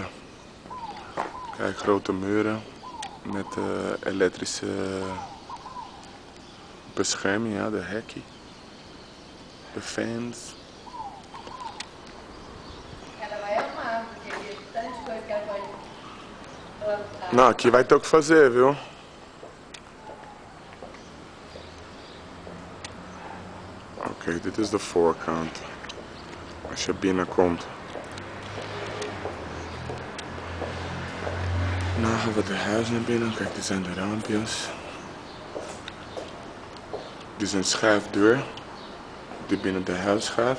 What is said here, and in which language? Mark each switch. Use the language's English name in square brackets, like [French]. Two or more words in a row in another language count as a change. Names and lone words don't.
[Dutch] Kijk, grote muren met elektrische bescherming, ja, de hekkie, de fans. Nou, [Portuguese] aqui vai ter o que fazer, viu? [Dutch] Oké, dit is de voorkant. Als je binnenkomt. Nou gaan we het huis naar binnen. Kijk, dit zijn de raampjes. Dit is een schuifdeur die binnen het huis gaat.